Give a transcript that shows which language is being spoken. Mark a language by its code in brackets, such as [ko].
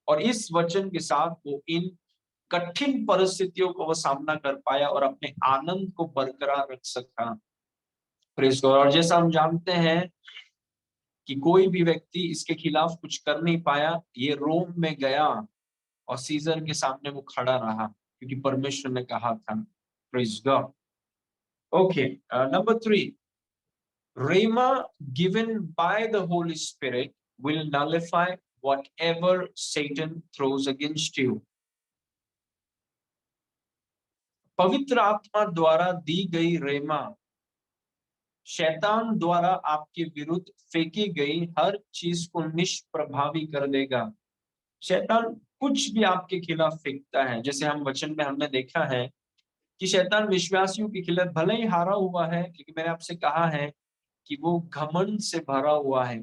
[hi] और इस वचन के साथ वो इन कठिन परिस्थितियों को वो सामना कर पाया और अपने आनंद को बरकरार रख सका। [en] Praise God. [hi] और जैसा हम जानते हैं कि कोई भी व्यक्ति इसके खिलाफ कुछ कर नहीं पाया, ये रोम में गया और सीजर के सामने वो खड़ा रहा, क्योंकि परमेश्वर ने कहा था। [en] Praise God. Okay, number 3, Rhema given by the Holy Spirit will nullify whatever Satan throws against you. [hi] पवित्र आत्मा द्वारा दी गई रेमा शैतान द्वारा आपके विरुद्ध फेंकी गई हर चीज को निष्प्रभावी कर देगा। शैतान कुछ भी आपके खिलाफ फेंकता है, जैसे हम वचन में हमने देखा है कि शैतान विश्वासियों के खिलाफ भले ही हारा हुआ है, लेकिन मैंने आपसे कहा है कि वो घमंड से भरा हुआ है।